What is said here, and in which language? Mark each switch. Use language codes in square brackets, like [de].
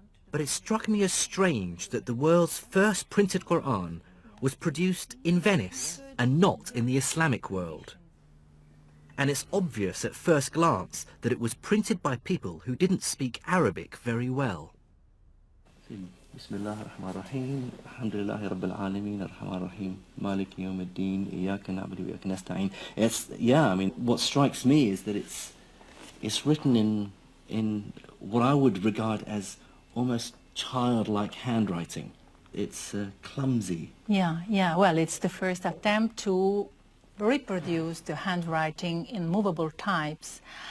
[en] But it struck me as strange that the world's first printed Quran was produced in Venice and not in the Islamic world. And it's obvious at first glance that it was printed by people who didn't speak Arabic very well. [ar] بسم الله الرحمن الرحيم الحمد لله رب العالمين الرحمن الرحيم مالك يوم الدين إياك نعبد وإياك نستعين. [en] Yeah, I mean, what strikes me is that it's written in what I would regard as almost childlike handwriting. It's clumsy. Yeah, well, it's the first attempt to reproduce the handwriting in movable types.